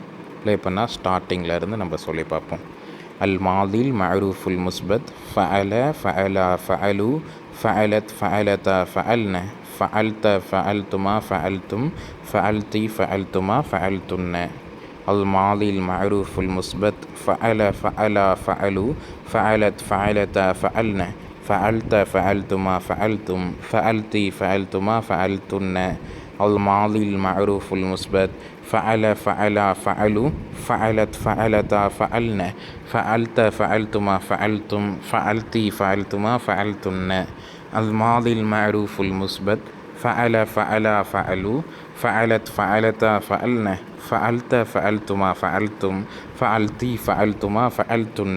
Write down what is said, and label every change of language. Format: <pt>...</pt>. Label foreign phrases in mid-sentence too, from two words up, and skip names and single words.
<ta>ப்ளே பண்ணால் ஸ்டார்டிங்கில் இருந்து நம்ம சொல்லி பார்ப்போம்.</ta> <ar>الماضي المعروف المثبت فعل فعلا فعلوا فعلت فعلتا فعلن فعلت فعلتما فعلتم فعلت فعلتما فعلتن. الماضي المعروف المثبت فعل فعلا فعلوا فعلت فعلتا فعلن فعلت فعلتما فعلتم فعلت فعلتما فعلتن. الماضي المعروف المثبت فعل فعلا فعلوا فعلت فعلتا فعلنا فعلت فعلتما فعلتم فعلتي فعلتما فعلتن. الماضي المعروف المثبت فعل فعلا فعلوا فعلت فعلتا فعلنا فعلت فعلتما فعلتم فعلتي فعلتما فعلتن.</ar>